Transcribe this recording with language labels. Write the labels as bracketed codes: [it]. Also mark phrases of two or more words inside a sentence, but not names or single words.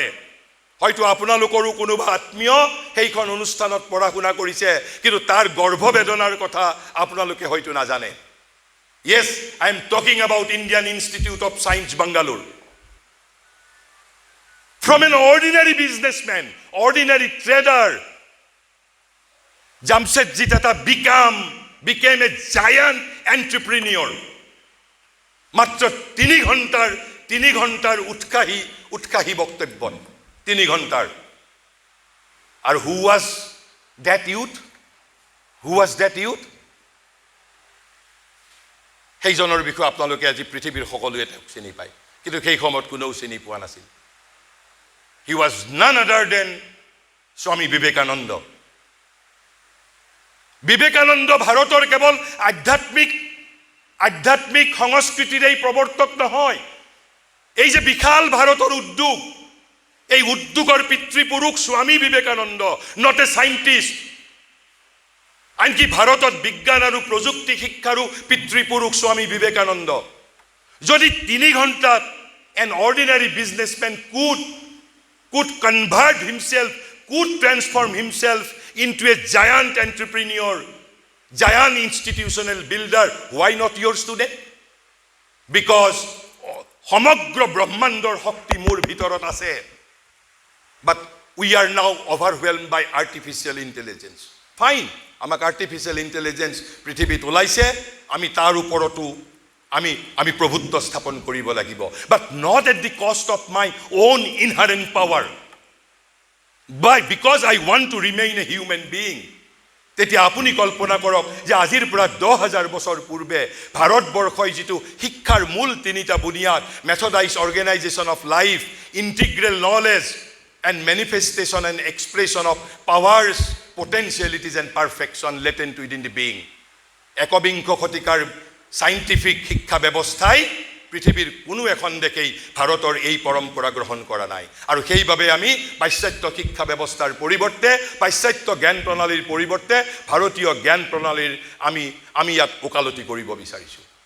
[as] হয়তো আপোনালোকৰো কোনোবা আত্মীয় সেইখন অনুষ্ঠানত পঢ়া শুনা কৰিছে, কিন্তু তাৰ গৰ্ভবেদনাৰ কথা আপোনালোকে হয়তো নাজানে। [en] Yes, I am talking about Indian Institute of Science, Bangalore. From an ordinary businessman, ordinary trader, Jamsetji Tata became a giant entrepreneur. [as] মাত্ৰ 3 ঘণ্টাৰ উৎসাহী বক্তব্য, 3 ঘণ্টাৰ। [en] আৰু who was that youth? [as] সেইজনৰ বিষয়ে আপোনালোকে আজি পৃথিৱীৰ সকলোৱে চিনি পায়, কিন্তু সেই সময়ত কোনেও চিনি পোৱা নাছিল। [en] He was none other than স্বামী বিবেকানন্দ। [as] বিবেকানন্দ ভাৰতৰ কেৱল আধ্যাত্মিক সংস্কৃতিৰেই প্ৰৱৰ্তক নহয়। এই যে বিশাল ভাৰতৰ উদ্যোগ, এই উদ্যোগৰ পিতৃপুৰুষ স্বামী বিবেকানন্দ, [en] not a scientist. [as] আনকি ভাৰতত বিজ্ঞান আৰু প্ৰযুক্তি শিক্ষাৰো পিতৃপুৰুষ স্বামী বিবেকানন্দ। যদি 3 ঘণ্টাত [en] an ordinary businessman could convert himself, could transform himself into a giant entrepreneur, giant institutional builder, why not your student? [as] Because সমগ্ৰ ব্ৰহ্মাণ্ডৰ শক্তি মোৰ ভিতৰত আছে, [en] but we are now overwhelmed by artificial intelligence. Fine, [as] আমাক [en] artificial intelligence [as] পৃথিৱীত ওলাইছে, আমি তাৰ ওপৰতো আমি প্ৰভুত্ব স্থাপন কৰিব লাগিব, [en] but not at the cost of my own inherent power, because I want to remain a human being. [as] তেতিয়া আপুনি কল্পনা কৰক যে আজিৰ পৰা 10,000 বছৰ পূৰ্বে ভাৰতবৰ্ষই যিটো শিক্ষাৰ মূল 3টা বুনিয়াদ, [en] methodised organisation of life, integral knowledge and manifestation and expression of powers, potentialities and perfection latent within the being. [as] একবিংশ শতিকাৰ সাইন্টিফিক শিক্ষা ব্যৱস্থাই পৃথিৱীৰ কোনো এখন দেশেই ভাৰতৰ এই পৰম্পৰা গ্ৰহণ কৰা নাই। আৰু সেইবাবে আমি পাশ্চাত্য শিক্ষা ব্যৱস্থাৰ পৰিৱৰ্তে, পাশ্চাত্য জ্ঞান প্ৰণালীৰ পৰিৱৰ্তে ভাৰতীয় জ্ঞান প্ৰণালীৰ আমি ইয়াত ওকালতি কৰিব বিচাৰিছোঁ।